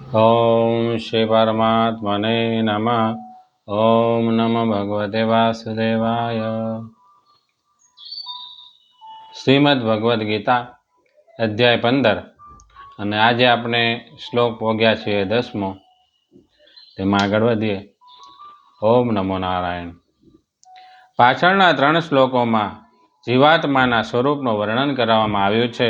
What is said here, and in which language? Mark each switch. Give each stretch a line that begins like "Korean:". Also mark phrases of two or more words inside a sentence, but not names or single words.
Sanskrit: ओम श्री परमात्मने नमः। ओम नमो भगवते वासुदेवाय।
Gujarati: શ્રીમદ ભગવદ્ ગીતા અધ્યાય 15 અને આજે આપણે શ્લોક પોગ્યા છીએ 10મો. તેમાં આગળ વધીએ.
Sanskrit: ओम नमो नारायण.
Gujarati: પાછળના 3 શ્લોકોમાં જીવાત્માના સ્વરૂપનું વર્ણન કરવામાં આવ્યું છે.